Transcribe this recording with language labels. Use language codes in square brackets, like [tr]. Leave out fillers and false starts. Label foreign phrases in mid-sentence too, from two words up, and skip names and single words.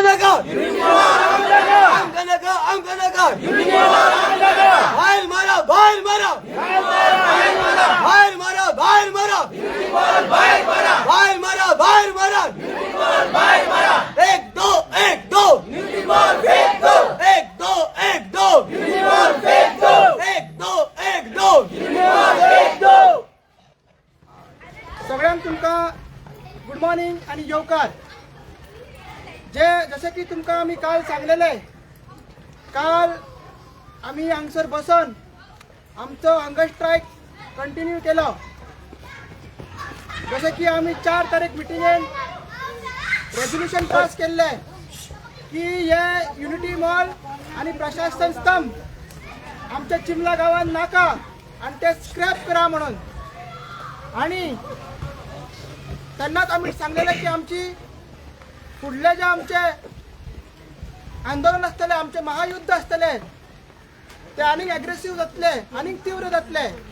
[kok] Amdanagar! Amdanagar! Amdanagar! Bahir mara! Bahir mara! Bahir mara! Bahir mara! Bahir mara! Bahir mara! Ek do! Ek do! Ek do! Ek do! Ek do! Ek do! सगळ्यांक तुमका [en] good morning [kok] आणि येवकार. जसे की तुमका आम्ही काल सांगलेले, काल आम्ही हांगसर बसून आमचं [en] hunger strike continue [kok] केलं. जसे की आम्ही 4 तारीख मिटिंगेन [en] resolution pass [kok] केले की हे युनिटी मॉल आणि प्रशासन स्तंभ आमच्या चिमला गावात नाका आणि ते स्क्रॅप करा म्हणून. आणि त्यांनाच आम्ही सांगलेलं की आमची पुढले जे आमचे आंदोलन असतले, आमचे महायुद्ध असतले, ते आणि अग्रेसिव्ह जातले आणि तीव्र जातले.